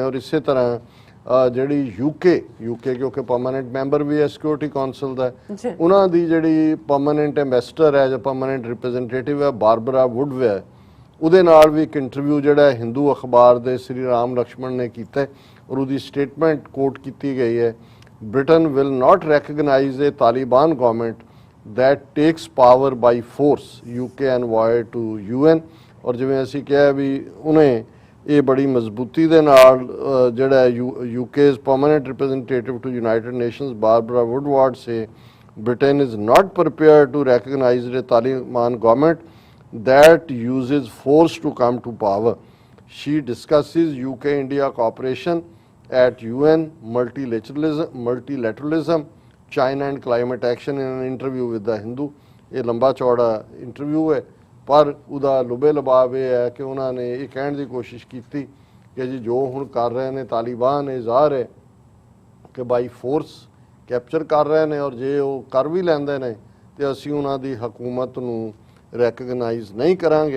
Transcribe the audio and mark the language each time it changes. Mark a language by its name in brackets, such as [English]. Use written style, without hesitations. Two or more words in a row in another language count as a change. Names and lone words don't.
[Punjabi] ਔਰ ਇਸੇ ਤਰ੍ਹਾਂ ਜਿਹੜੀ ਯੂਕੇ ਕਿਉਂਕਿ [English] permanent member [Punjabi] ਵੀ ਹੈ [English] security council [Punjabi] ਦਾ, ਉਹਨਾਂ ਦੀ ਜਿਹੜੀ [English] permanent ambassador [Punjabi] ਹੈ ਜਾਂ [English] permanent representative [Punjabi] ਹੈ ਬਾਰਬਰਾ ਵੁਡਵੇ, ਉਹਦੇ ਨਾਲ ਵੀ ਇੱਕ ਇੰਟਰਵਿਊ ਜਿਹੜਾ ਹਿੰਦੂ ਅਖਬਾਰ ਦੇ ਸ੍ਰੀ ਰਾਮ ਲਕਸ਼ਮਣ ਨੇ ਕੀਤਾ ਔਰ ਉਹਦੀ [English] statement quote [Punjabi] ਕੀਤੀ ਗਈ ਹੈ, [English] Britain will not recognize a Taliban government that takes power by force, UK envoy to UN। [Punjabi] ਔਰ ਜਿਵੇਂ ਅਸੀਂ ਕਿਹਾ ਵੀ ਉਹਨੇ ਇਹ ਬੜੀ ਮਜ਼ਬੂਤੀ ਦੇ ਨਾਲ ਜਿਹੜਾ [English] UK's permanent representative to United Nations Barbara Woodward say Britain is not prepared to recognize the Taliban government that uses force to come to power। She discusses UK-India cooperation at UN, multilateralism, China and climate action in an interview with the Hindu। [Punjabi] ਇਹ ਲੰਬਾ ਚੌੜਾ ਇੰਟਰਵਿਊ ਹੈ, ਪਰ ਉਹਦਾ ਲੁਬੇ ਲਬਾਬ ਇਹ ਹੈ ਕਿ ਉਹਨਾਂ ਨੇ ਇਹ ਕਹਿਣ ਦੀ ਕੋਸ਼ਿਸ਼ ਕੀਤੀ ਕਿ ਜੀ ਜੋ ਹੁਣ ਕਰ ਰਹੇ ਨੇ ਤਾਲਿਬਾਨ, ਇਹ ਜ਼ਾਹਰ ਹੈ ਕਿ [English] by force capture [Punjabi] ਕਰ ਰਹੇ ਨੇ, ਔਰ ਜੇ ਉਹ ਕਰ ਵੀ ਲੈਂਦੇ ਨੇ ਤੇ ਅਸੀਂ ਉਹਨਾਂ ਦੀ ਹਕੂਮਤ ਨੂੰ ਰੈਕਗਨਾਈਜ਼ ਨਹੀਂ ਕਰਾਂਗੇ।